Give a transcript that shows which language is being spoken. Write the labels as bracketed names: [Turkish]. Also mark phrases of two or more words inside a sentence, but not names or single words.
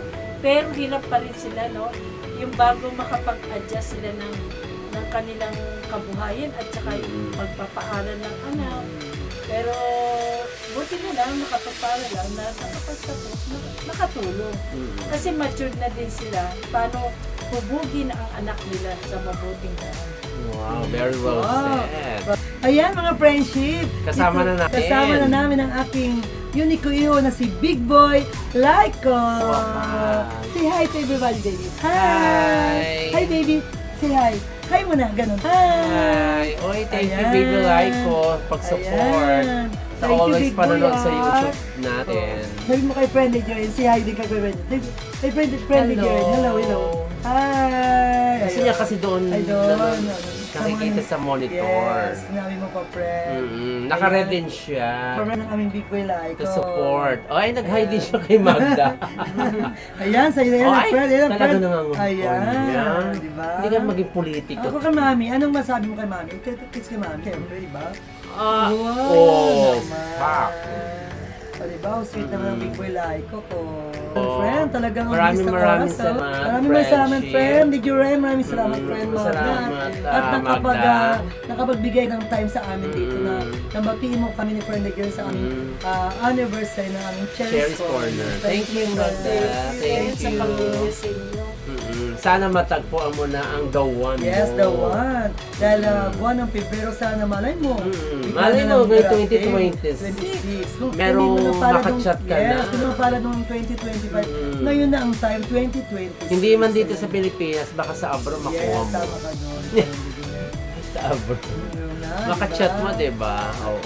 [Filipino] Pero hirap pa rin sila, no? Yung bago makapag-adjust sila ng kanilang kabuhayan at saka yung magpapaaral ng anak. Pero buti na lang, nakapagpaaral lang na nakapagtapos, nakatulong. Kasi matured na din sila paano hubugin ang anak nila sa mabuting daan. [English] Wow, very well said. [Filipino] Ayan mga friendship. Kasama na natin. Kasama na namin ang aking unique iyo na si Big Boy Laiko. Wow. [English] Say hi to everybody, baby. Hi! Hi, baby. Say hi. Hi [Filipino] muna, ganun. [English] Hi! [Filipino] Oy, [English] thank you, Baby Laiko, pag-support. [Filipino] Ayan. Sa [English] Thank you, always Big [Filipino] panonood [English] Boy, [Filipino] sa YouTube natin. Sabi mo kay Friendly Joy, [English] say hi [Filipino] din kay Friendly. [English] Hey, Friendly Joy. Hello. Hi! [Filipino] Gusto niya kasi doon Ay, doon. nakikita sa monitor. Yes, sinabi mo pa, friend. Naka-red din siya. From ng aming Big Boy Laiko. [English] To support. [Filipino] Oh, ay, nag-hi din siya kay Magda. Ayan, sa'yo na yan, Oh, ay, friend. Ayan, talaga friend. nangangampon Ayan, yan. diba? Hindi ka maging politiko. Ako kay Mami, anong masabi mo kay Mami? Kiss kay Mami, siyempre, diba? Oh, naman. [English] fuck. [Filipino] O, diba? Ang sweet naman ng Big Boy Laiko ko. Oh. Friend, talagang ang Maraming bilis ng maraming oras, salamat, Maraming salamat, friendship. [English] friend. Did you Ren? [Filipino] Maraming salamat, friend. Magda. Salamat, At Magda. nakapagbigay ng time sa amin dito na nabatiin mo kami ni Friend Girl sa aming anniversary ng aming Cherry's [English] Corner. Thank you, Magda. Thank [Filipino] Sa [English] you. [Filipino] pag-uwi sa inyo. Sana matagpuan mo na ang [English] the one [Filipino] Yes, mo. [English] the one. [Filipino] Dahil buwan ng Pebrero, sana malay mo. Malay mo, Bigla na may lang 2026. Kung Merong hindi mo napalad makachat ka yes, na. kung napalad nung 2025, ngayon na ang time, 2026. Hindi man dito sa Pilipinas, baka sa abroad makuha Yes, mo. tama ka doon. Sa abroad. Makachat mo, diba? Oo.